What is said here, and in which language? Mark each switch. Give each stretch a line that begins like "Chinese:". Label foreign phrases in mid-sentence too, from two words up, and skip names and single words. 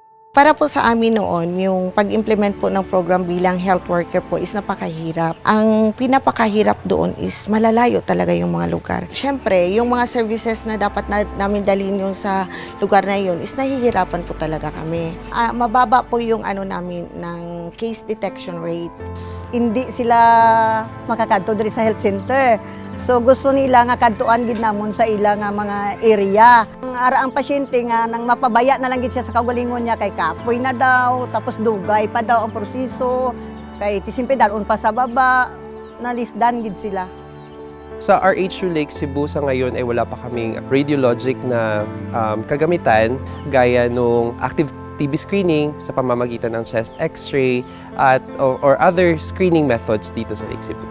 Filipino: Para po sa amin noon, yung pag-implement po ng program bilang
English: health worker
Filipino: po is napakahirap. Ang pinapakahirap doon is malalayo talaga yung mga lugar. Siyempre, yung mga services na dapat namin dalhin yung sa lugar na yun is nahihirapan po talaga kami. Mababa po yung namin ng
English: case detection rate.
Hiligaynon: Hindi sila makakadto diri sa health center. So gusto nila nga kadtuan gid namon sa ila nga mga area. Ara ang pasyente nga nang mapabaya na lang gid siya sa kaugalingon niya kay kapoy na daw, tapos dugay pa daw ang proseso, kay tisimpe dalon pa sa baba, nalisdan gid sila.
Filipino: Sa RHU Lake Cebu sa ngayon ay wala pa kaming radiologic na kagamitan gaya nung
English: active TB screening
Filipino: sa pamamagitan ng
English: chest x-ray or other screening methods
Filipino: dito sa Lake Cebu.